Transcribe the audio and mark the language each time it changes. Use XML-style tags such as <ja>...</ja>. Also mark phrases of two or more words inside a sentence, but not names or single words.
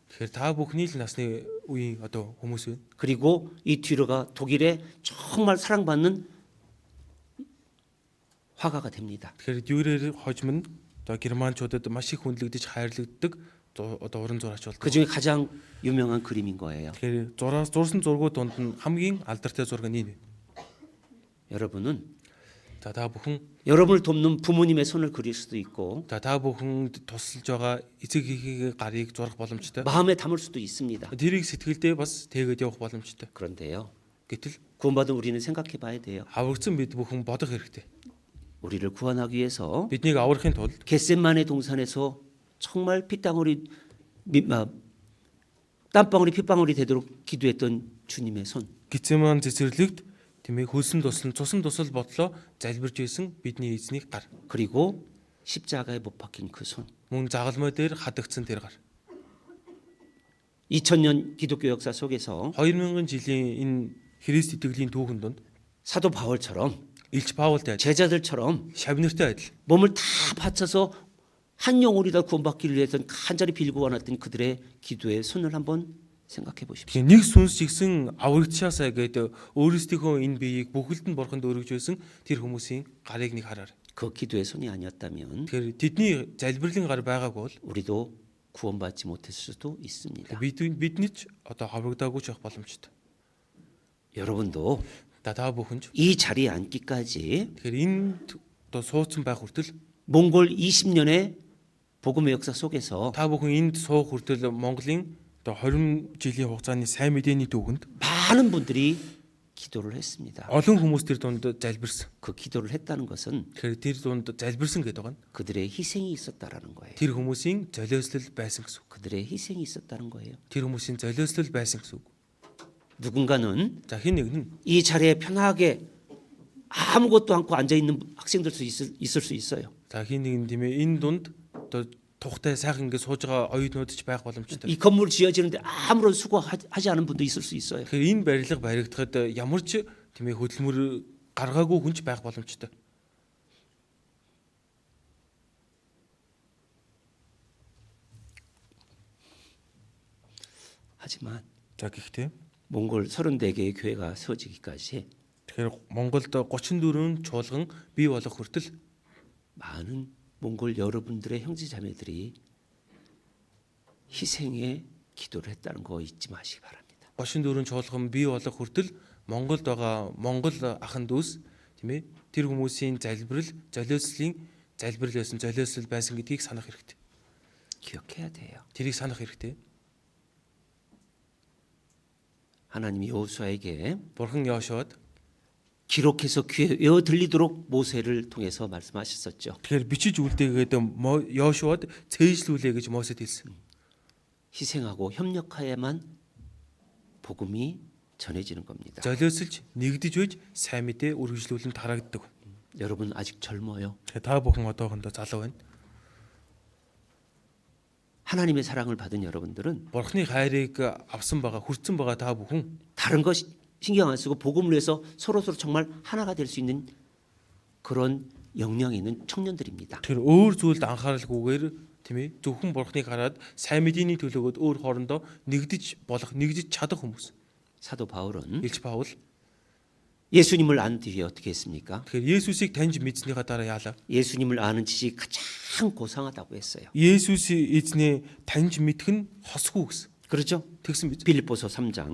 <mn>Тэгэхээр та бүхний л насны үеийн одоо хүмүүс байна.</mn> <ko>그리고 이 뒤로가 독일에 정말 사랑받는 화가가 됩니다.</ko> <mn>Тэгэхээр дүүрээр хожим нь одоо германчуудад маш их хүндлэгдэж хайрлагддаг одоо уран зураач болдог.</mn> <ko>그 중에 가장 유명한 그림인 거예요.</ko> <mn>Тэгэхээр зурсан зургууд донд нь хамгийн алдартай зураг нь энэ.</mn> <ko>여러분은</ko> <mn>За та бүхэн</mn> <ko>여러분을 돕는 부모님의 손을 그릴 수도 있고</ko> <mn>та бүхэнд тусалж байгаа эцэг эхийнхээ гарыг зурах боломжтой.</mn> <ko>마음에 담을 수도 있습니다.</ko> <mn>Тэрийг сэтгэлдээ бас тэгээд явах боломжтой.</mn> <ko>그런데요.</ko> <mn>Гэтэл</mn> <ko>구원받은 우리는 생각해 봐야 돼요.</ko> <mn>аврагдсан бид бүхэн бодох хэрэгтэй.</mn> <ko>우리를 구원하기 위해서</ko> <mn>Биднийг аврахын тулд</mn> <ko>겟세마네 동산에서 정말 땀방울이 핏방울이 되도록 기도했던 주님의 손.</ko> <mn>Гицеман цэцэрлэгт тийм ээ хөлсөн цусан тусал бодлоо залбирж байсан бидний эзний гар.</mn> <ko>그리고 십자가에 못 박힌 그 손.</ko> <mn>Мөн загалмай дээр хадагдсан тэр гар.</mn> <ko>2000년 기독교 역사 속에서</ko> <mn>2000 жилийн энэ Христ итгэлийн түүхэн донд</mn> <ko>사도 바울처럼</ko> <mn>Илч Паултай адил,</mn> <ko>제자들처럼</ko> <mn>шавнартай адил</mn> <ko>몸을 다 바쳐서 한 영혼이 다 구원받기를 위해서 간절히 빌고 원했던 그들의 기도의 손을 한번 생각해 보십시오.</ko> <mn>нэг сүнс чигсэн аврагчаасаа гэдэг өөрсдийнхөө энэ биеийг бүхэлд нь бурханд өргөж байсан тэр хүмүүсийн гарыг нэг хараар.</mn> <ko>그 기도의 손이 아니었다면</ko> <mn>Тэгэхээр тэдний залбирлын гар байгаагүй бол</mn> <ko>우리도 구원받지 못했을 수도 있습니다.</ko> <mn>бидний ч одоо аврагдаагүй ч явах боломжтой.</mn> <ko>여러분도</ko> <mn>та бүхэн ч</mn> <ko>이 자리에 앉기까지</ko> <mn>тэгэхээр энэ одоо суудсан байх хүртэл</mn> <ko>몽골 20년의 복음의 역사 속에서</ko> <mn>та бүхэн энд суух хүртэл Монголын одоо 20 жилийн хугацааны сайн мэдээний түүхэнд</mn> <ko>많은 분들이 기도를 했습니다.</ko> <mn>олон хүмүүс тэр дунд залбирсан.</mn> <ko>그 기도를 했다는 것은</ko> <mn>Тэгэхээр тэр дунд залбирсан гэдэг байгаа нь</mn> <ko>그들의 희생이 있었다라는 거예요.</ko> <mn>тэр хүмүүсийн золиослол байсан гэсэн үг.</mn> <ko>그들의 희생이 있었다는 거예요.</ko> <mn>Тэр хүмүүсийн золиослол байсан гэсэн үг.</mn> <ko>누군가는</ko> <mn>За хин нэг нь</mn> <ko>이 자리에 편하게 아무것도 않고 앉아 있는 학생들 있을 수 있어요.</ko> <mn>За хин нэгэн тийм ээ энэ дунд одоо тухтай сайхан ингэ сууж байгаа оюутнууд ч байх боломжтой.</mn> <ko>이 건물 지어지는데 아무런 수고하지 않은 분도 있을 수 있어요.</ko> <mn>Тэгэхээр энэ барилга баригдахад ямар ч тийм ээ хөдөлмөр гаргаагүй хүн ч байх боломжтой.</mn> <ko>하지만</ko> <mn>За гэхдээ</mn> <ko>몽골 34개의 교회가 세워지기까지</ko> <mn>тэгэхээр Монголд 34 чуулган бий болох хүртэл</mn> <ko>많은 몽골 여러분들의 형제자매들이 희생의 기도를 했다는 거 잊지 마시기 바랍니다.</ko> <mn>34 чуулган бий болох хүртэл Монголд байгаа Монгол ахын дүүс тийм ээ тэр хүмүүсийн золиослын залбирал байсан золиослол байсан гэдгийг санах хэрэгтэй.</mn> <ko>기억해야 돼요.</ko> <mn>тэрийг санах хэрэгтэй.</mn> <ko>하나님이 여호수아에게</ko> <mn>Бурхан Йошуад</mn> <ko>기록해서 귀에 외워 들리도록 모세를 통해서 말씀하셨었죠.</ko> <mn>тэгэхээр бичиж үлдээгээд Йошуад цээжлүүлээ гэж Мосед хэлсэн.</mn> <ko>희생하고 협력하야만 복음이 전해지는 겁니다.</ko> <mn>Золиослж нэгдэж байж сайн мэдээ үргэлжлүүлэн тараагддаг.</mn> <ko>여러분 아직 젊어요.</ko> <mn>Та бүхэн одоохондоо залуу байна.</mn> <ko>하나님의 사랑을 받은 여러분들은</ko> <mn>Бурханы хайрыг авсан байгаа, хүртсэн байгаа та бүхэн</mn> <ko>다른 것 신경 안 쓰고 복음을 위해서 서로 정말 하나가 될 수 있는 그런 역량이 있는 청년들입니다.</ko> <mn>тэр өөр зүйлд анхааралгүйгээр тийм ээ зөвхөн Бурханыг хараад сайн мэдээний төлөөгөөд өөр хоорондоо нэгдэж чадах хүмүүс.</mn> <ko>사도 바울은</ko> <mn>Илч Паул</mn> <ko>예수님을 안 뒤에 어떻게 했습니까?</ko> <mn>тэгэхээр Есүсийг таньж мэдснийхаа дараа яалаа.</mn> <ko>예수님을 아는 지식이 가장 고상하다고 했어요.</ko> <mn>Есүс эзнээ таньж мэдэх нь хосгүй гэсэн.</mn> <ko>그렇죠?</ko> <mn>Тэгсэн биз?</mn> <ko>빌립보서 3장</ko>